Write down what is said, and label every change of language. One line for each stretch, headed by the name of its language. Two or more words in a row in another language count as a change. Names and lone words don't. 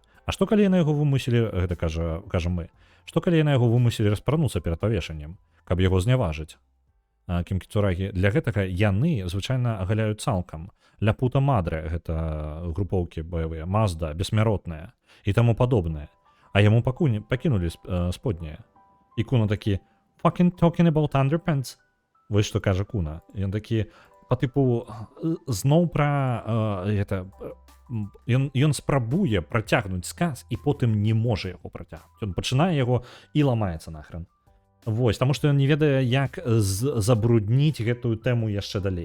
Belarusian: А што калі на яго вымусілі, гэта кажам мы, што калі на яго вымусілі распрануцца перад павешаннем, каб яго зняважыць? Кімкіцурагі. Для гэтага яны звычайна агаляюць цалкам. Ля Пута Мадре, гэта групоўкі баявыя, Мазда, бессмяротная і таму падобнае. А яму пакінулі споднія. І Куна такі,
English: fucking talking about underpants.
Belarusian: Вось што кажа Куна. Ён такі, па тыпу зноў пра это ён спрабуе працягнуць сказ і потым не можа яго працягнуць. Ён пачынае яго і ламаецца нахрен. Вось, таму што ён не ведае, як забрудніць гэтую тэму яшчэ далей.